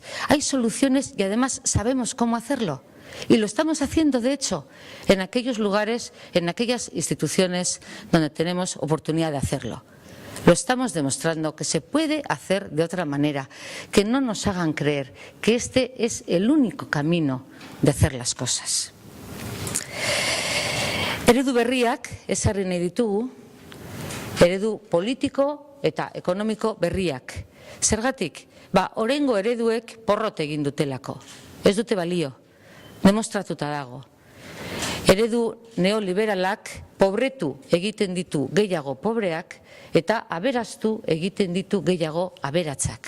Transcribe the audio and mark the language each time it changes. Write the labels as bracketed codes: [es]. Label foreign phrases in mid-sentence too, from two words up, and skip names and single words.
[es] Hay soluciones y además sabemos cómo hacerlo. Y lo estamos haciendo, de hecho, en aquellos lugares, en aquellas instituciones donde tenemos oportunidad de hacerlo. Lo estamos demostrando que se puede hacer de otra manera, que no nos hagan creer que este es el único camino de hacer las cosas. [eu] Eredu berriak ezarri nahi ditugu, eredu politiko eta ekonomiko berriak. Zergatik? Oraingo ereduek porrot egin dutelako. Ez dute balio. Demostratuta dago. Eredu neoliberalak pobretu egiten ditu gehiago pobreak eta aberaztu egiten ditu gehiago aberatsak.